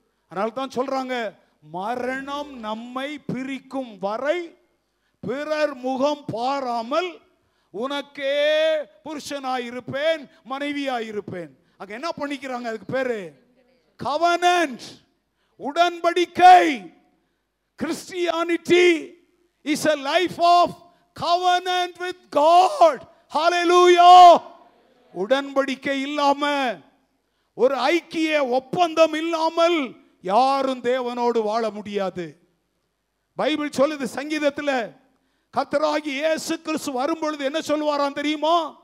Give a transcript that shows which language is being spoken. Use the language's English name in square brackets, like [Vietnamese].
[Tamil] அதனால தான் சொல்றாங்க, மரணம் நம்மை பிரிக்கும் வரை பிறர் முகம் பாராமல் உனக்கே புருஷனாயிருப்பேன் மனைவியாயிருப்பேன். அங்க என்ன பண்ணிக்கிறாங்க? அதுக்கு பேரு covenant, உடன்படிக்கை. [English] Christianity is a life of covenant with God. Hallelujah. [Tamil] உடன்படிக்கை இல்லாம, ஒரு ஐக்கிய ஒப்பந்தம் இல்லாமல் யாரும் தேவனோடு வாழ முடியாது. பைபிள் சொல்லுது சங்கீதத்தில், கர்த்தராகிய இயேசு கிறிஸ்து வரும்பொழுது என்ன சொல்வாராம் தெரியுமா?